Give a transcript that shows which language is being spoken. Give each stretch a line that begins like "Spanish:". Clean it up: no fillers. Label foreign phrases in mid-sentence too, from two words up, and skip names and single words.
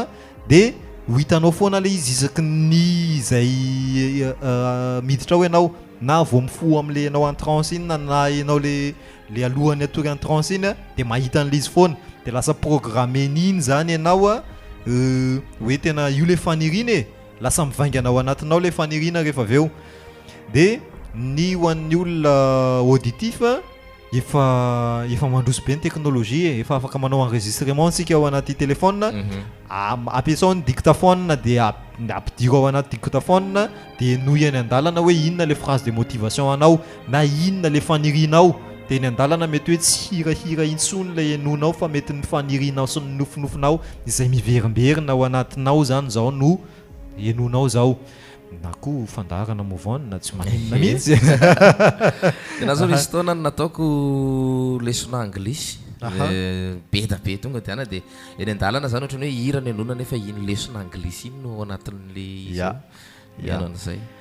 Malagasy: de ho hitanao foana le izy isaky ny izay miditra ao ianao na vao mifo am'le ianao
French: en transe
Malagasy: iny na ianao le alohany atory
French: en transe
Malagasy: iny de mahita an'le izy foana de lasa programme n'iny zany ianao hoe tena io le faniriny lasa mivainganao anatinao le fanirina rehefa aveo de ny ho an'ny olona auditif efa mandroso be ny teknolojia efa afaka manao enregistrement sika ao anaty telefona ampiasao ny dictaphone de ampidiro ao anaty dictaphone de noy any andalana hoe inona le
French: phrase de motivation
Malagasy: anao na inona le fanirinao de ny andalana mety hoe tsy hirahira intsony le enonao fa mety ny fanirinao sy ny nofinofinao izay miverimberina ao anatinao zany zao no enonao zao na koa fandarana movon na tsy maninona mihitsy de na zao misy fotoana nataoko leçon anglisy be da be tonga de ana de eny andalana zany ohatrany hoe hira ny anona nefa iny leçon anglisy iny no anatin'le ianan'izay